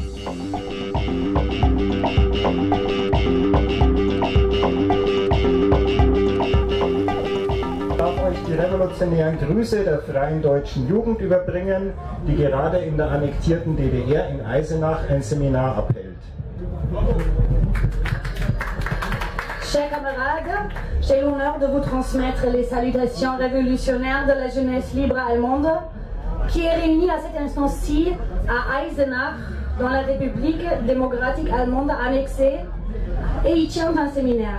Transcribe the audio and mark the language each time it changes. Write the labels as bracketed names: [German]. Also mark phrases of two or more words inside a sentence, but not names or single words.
[German] Ich darf euch die revolutionären Grüße der Freien Deutschen Jugend überbringen, die gerade in der annektierten DDR in Eisenach ein Seminar abhält. [French] Chers camarades, j'ai l'honneur de vous transmettre les salutations révolutionnaires de la jeunesse libre allemande qui est réunie à cet instant-ci à Eisenach, dans la République démocratique allemande annexée, et y tient un séminaire.